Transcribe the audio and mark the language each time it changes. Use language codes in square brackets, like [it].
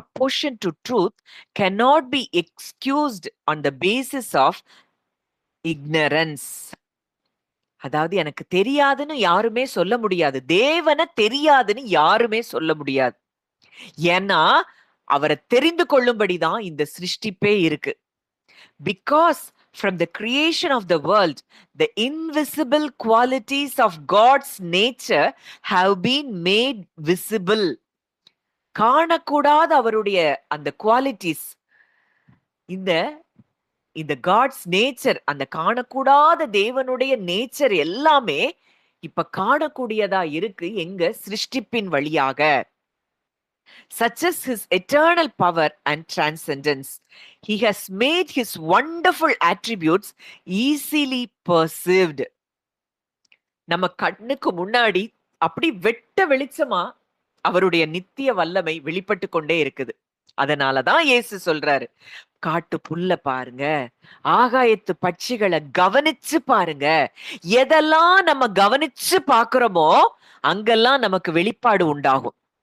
[en] "Apportion to truth cannot be excused on the basis of ignorance." [ta] அதாவது எனக்கு தெரியாதுன்னு யாருமே சொல்ல முடியாது. தேவன தெரியாதுன்னு யாருமே சொல்ல முடியாது. ஏன்னா, அவர தெரிந்து கொள்ளும்படி தான் இந்த சிருஷ்டிப்பே இருக்கு. [en] Because from the creation of the world, the invisible qualities of God's nature have been made visible. [ta] காணக்கூடாத அவருடைய அந்த குவாலிட்டீஸ், இந்த இந்த காட்ஸ் நேச்சர், அந்த காணக்கூடாத தேவனுடைய நேச்சர் எல்லாமே இப்ப காணக்கூடியதா இருக்கு எங்க சிருஷ்டிப்பின் வழியாக. [en] Such as his eternal power and transcendence. He has made his wonderful attributes easily perceived. [ta] நம்ம கண்ணுக்கு முன்னாடி அப்படி வெட்ட வெளிச்சமா அவருடைய நித்திய வல்லமை வெளிப்பட்டு கொண்டே இருக்குது. அதனாலதான் இயேசு சொல்றாரு, காட்டு புல்ல பாருங்க, ஆகாயத்து பட்சிகளை கவனிச்சு பாருங்க. எதெல்லாம் நம்ம கவனிச்சு பாக்குறோமோ அங்கெல்லாம் நமக்கு வெளிப்பாடு உண்டாகும்.